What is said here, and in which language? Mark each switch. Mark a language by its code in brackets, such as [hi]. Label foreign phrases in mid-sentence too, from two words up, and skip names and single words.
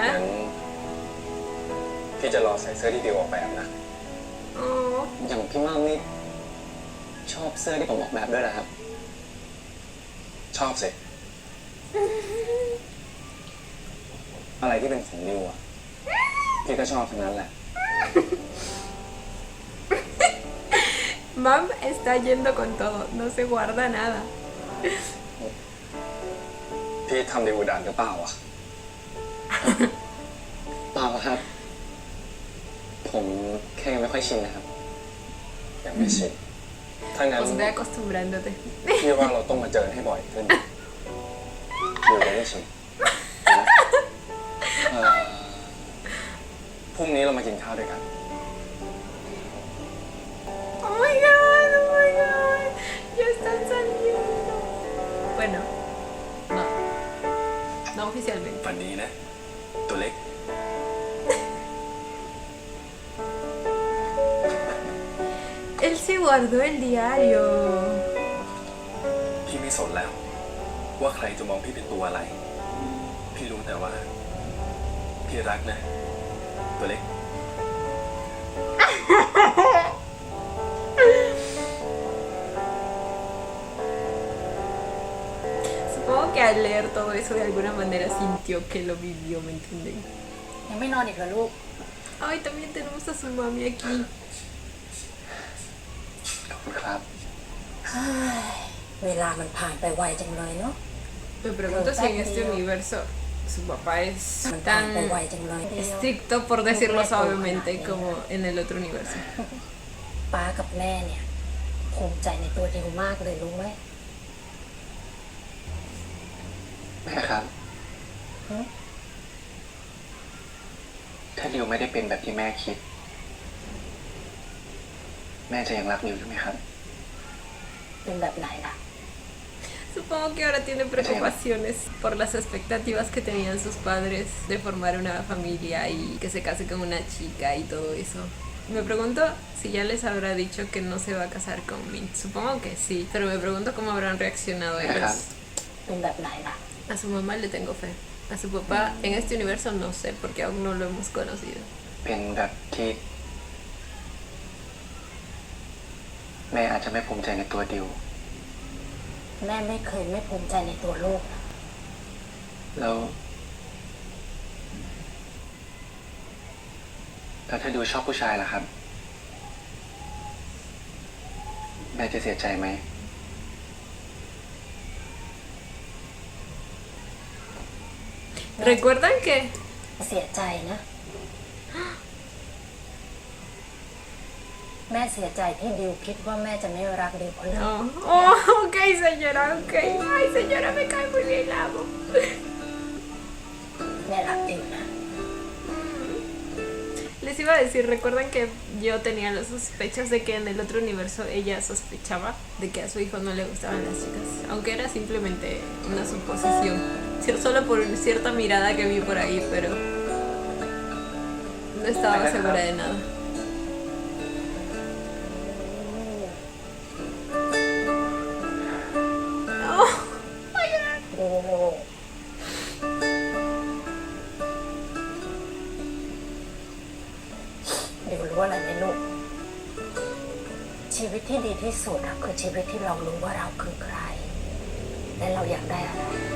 [th] งั้นพี่จะรอใส่เสื้อที่ดิวออกแบบนะ Oh. อย่างพี่มั่มนี่ชอบเสื้อที่ผมออกแบบด้วยเหรอครับ ชอบสิ อะไรที่เป็นของดิวอ่ะ พี่ก็ชอบทั้งนั้นแหละ [es] Mam está yendo con todo, no se guarda nada. [th] พี่ทำดิวดันหรือเปล่าอ่ะ เปล่าครับ ผมแค่ยังไม่ค่อยชินนะครับ ยังไม่ชินถ้างั้น [es] Pues ve acostumbrándote. [th] พี่ว่าเราต้องมาเจอให้บ่อยขึ้นดิวจะได้ชินเอ่อพรุ่งนี้เรามากินข้าวด้วยกัน [en] Oh my god, oh my god. [es] Ya están saliendo. Bueno, no. No oficialmente. [th] ฝันดีนะ ตัวเล็ก [es] Él se guardó el diario. [th] พี่ไม่สนแล้ว ว่าใครจะมองพี่เป็นตัวอะไร พี่รู้แต่ว่า พี่รักนะ ตัวเล็ก [es] Supongo que al leer todo eso de alguna manera sintió que lo vivió, ¿me entienden? [th] ยังไม่นอนอีกเหรอลูก [es] Ay, también tenemos a su mami aquí. [th] ขอบคุณครับ เวลามันผ่านไปไวจังเลยเนาะ [es] Me pregunto si en este universo su papá es [th] มันผ่าน [es] tan [th] ไปไวจังเลย [es] estricto, por decirlo suavemente, como en el otro universo. [th] ป้ากับแม่เนี่ยภูมิใจในตัวดิวมากเลยรู้ไหม แม่ครับ ถ้าดิวไม่ได้เป็นแบบที่แม่คิด แม่จะยังรักดิวอยู่ไหมครับ เป็นแบบไหนล่ะ [es] Supongo que ahora tiene preocupaciones por las expectativas que tenían sus padres de formar una familia y que se case con una chica y todo eso. Me pregunto si ya les habrá dicho que no se va a casar con Min. Supongo que sí, pero me pregunto cómo habrán reaccionado ellos. [th] เป็นแบบไหนล่ะ [es] A su mamá le tengo fe. A su papá en este universo no sé porque aún no lo hemos conocido. [th] เป็นแบบที่แม่อาจจะไม่ภูมิใจในตัวดิว แม่ไม่เคยไม่ภูมิใจในตัวลูกนะ แล้วถ้าดิวชอบผู้ชายล่ะครับ แม่จะเสียใจไหม [es] ¿Recuerdan que? [th] เสียใจนะ แม่เสียใจที่ดิวคิดว่าแม่จะไม่รักดิวเพราะเรื่อง [es] Oh, oh, ok señora, ok. Ay señora, me cae muy bien, la amo. [th] แม่รักดิวนะ [es] Les iba a decir, ¿recuerdan que yo tenía las sospechas de que en el otro universo ella sospechaba de que a su hijo no le gustaban las chicas? Aunque era simplemente una suposición. Solo por cierta mirada que vi por ahí, pero no estaba segura de nada. Oh, [th] โอ้โหดิวรู้อะไรไหมลูก ชีวิตที่ดีที่สุดอะคือชีวิตที่เรารู้ว่าเราคือใคร และเราอยากได้อะไร